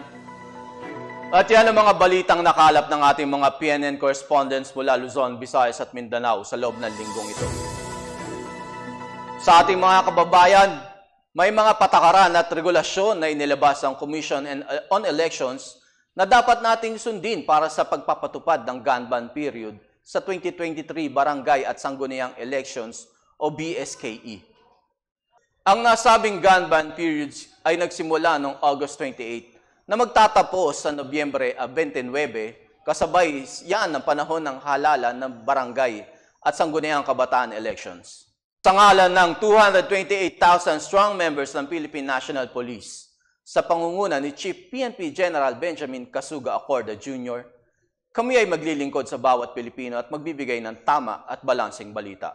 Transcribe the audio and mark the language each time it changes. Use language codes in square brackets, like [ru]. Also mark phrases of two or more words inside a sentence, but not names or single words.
[tl] At yan ang mga balitang nakalap ng ating mga PNN correspondents mula Luzon, Visayas at Mindanao sa loob ng linggong ito. Sa ating mga kababayan, may mga patakaran at regulasyon na inilabas ang Commission on Elections na dapat nating sundin para sa pagpapatupad ng [en] gun ban period [tl] sa 2023 Barangay at Sangguniang Elections o BSKE. Ang nasabing [en] gun ban periods [tl] ay nagsimula noong August 28 na magtatapos sa Nobyembre 29, kasabay yan ang panahon ng halalan ng barangay at sangguniang kabataan elections. Sa ngalan ng 228,000 [en] strong members [tl] ng Philippine National Police, sa pangunguna ni Chief PNP General Benjamin Casuga Acorda Jr., kami ay maglilingkod sa bawat Pilipino at magbibigay ng tama at balanseng balita.